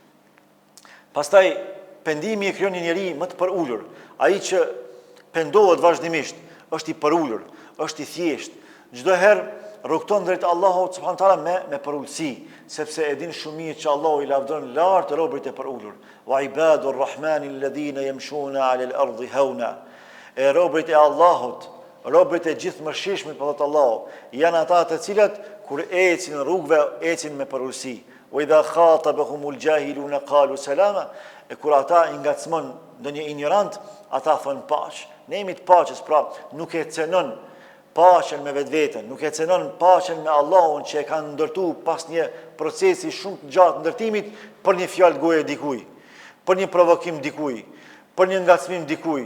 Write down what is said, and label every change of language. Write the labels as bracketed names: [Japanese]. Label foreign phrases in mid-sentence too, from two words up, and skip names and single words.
[Albanian] Pastaj pendimi e krijon një njeri më të përulur. Ai që pendohet vazhdimisht është i përulur, është i thjeshtë. Çdo herë rrugton drejt Allahut [Arabic] سبحانه وتعالى [Albanian] me përulësi, sepse e din shumë mirë që Allahu i lavdron lart robërit e përulur. [Arabic] وعباد الرحمن الذين يمشون على الأرض هونا. [Albanian] E robërit e Allahut, robërit e gjithë mëshirshmit, po thot Allahu, janë ata të cilët kur ecin në rrugëve ecin me përulësi. [Arabic] وإذا خاطبهم الجاهلون قالوا سلاما. [Albanian] E kur ata i ngacmon ndonjë ignorant, ata thonë paqë. Ne jemi të paqes, pra nuk e cenon paqen me vetveten, nuk e cenon paqen me Allahun që e kanë ndërtu pas një procesi shumë të gjatë ndërtimit për një fjalë goje dikuj, për një provokim dikuj, për një ngacmim dikuj.